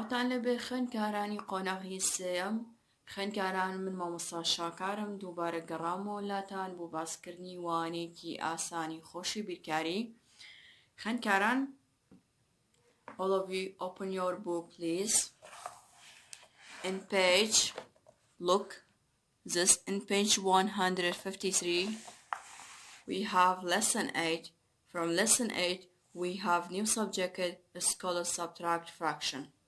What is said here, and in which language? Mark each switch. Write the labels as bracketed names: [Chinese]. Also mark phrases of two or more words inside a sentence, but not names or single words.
[Central Kurdish] لەبێ خوێندکارانی قۆناغی سێیەم خوێندکاران من مامۆستا شاکارم دووبارە گەڕامەوە لاتان بۆ باسکردنی وانەیەکی ئاسانی خۆشی بیرکاری. [English] خوێندکاران all of you open your book please in page look this in page 153 we have lesson 8. From lesson 8 we have new subject scholar subtract fraction.